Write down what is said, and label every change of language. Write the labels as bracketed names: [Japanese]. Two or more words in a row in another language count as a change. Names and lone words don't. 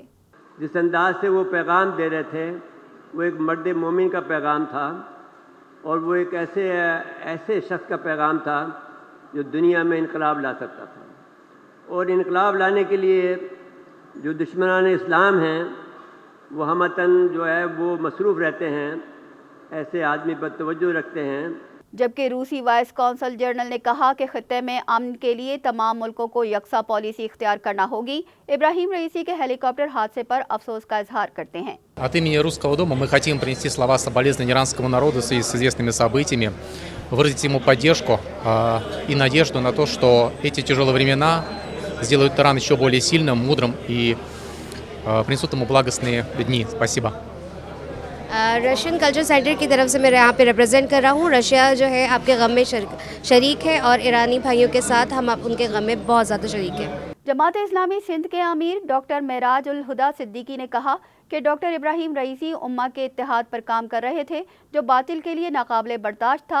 [Urdu] جس انداز سے وہ پیغام دے رہے تھے وہ ایک مرد مومن کا پیغام تھا، اور وہ ایک ایسے شخص کا پیغام تھا جو دنیا میں انقلاب لا سکتا تھا، اور انقلاب لانے کے لیے جو دشمنان اسلام ہیں وہ ہمتاً جو ہے وہ مصروف رہتے ہیں، ایسے آدمی پر توجہ رکھتے ہیں۔ جبکہ روسی [English] vice consul general [Urdu] نے کہا کہ خطے میں امن کے لیے تمام ملکوں کو یکساں پالیسی اختیار کرنا ہوگی۔ ابراہیم رئیسی کے ہیلی کاپٹر حادثے پر افسوس کا اظہار کرتے ہیں۔ [Russian] От имени Русского дома мы хотим принести слова соболезнования иранскому народу в связи с известными событиями, выразить ему поддержку и надежду на то, что эти тяжелые времена сделают Иран еще более сильным, мудрым и принесут ему благостные дни. Спасибо. [Urdu] رشین کلچر سینٹر کی طرف سے میں یہاں پہ ریپرزینٹ کر رہا ہوں۔ رشیا جو ہے آپ کے غم میں شریک ہے، اور ایرانی بھائیوں کے ساتھ ہم ان کے غم میں بہت زیادہ شریک ہیں۔ جماعت اسلامی سندھ کے امیر ڈاکٹر معراج الہدا صدیقی نے کہا کہ ڈاکٹر ابراہیم رئیسی امہ کے اتحاد پر کام کر رہے تھے جو باطل کے لیے ناقابل برداشت تھا۔